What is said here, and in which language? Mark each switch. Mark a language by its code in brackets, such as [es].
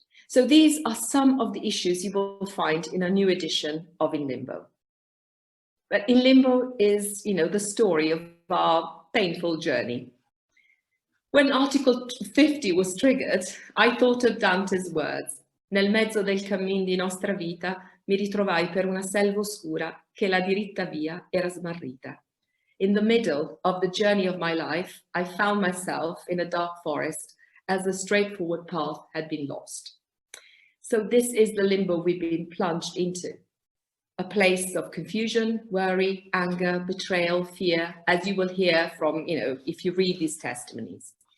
[en] So these are some of the issues you will find in a new edition of In Limbo. But In Limbo is, the story of our painful journey. When Article 50 was triggered, I thought of Dante's words. [it] Nel mezzo del cammin di nostra vita mi ritrovai per una selva oscura che la diritta via era smarrita. [en] In the middle of the journey of my life, I found myself in a dark forest as the straightforward path had been lost. So this is the limbo we've been plunged into. a place of confusion, worry, anger, betrayal, fear, as you will hear from, if you read these testimonies.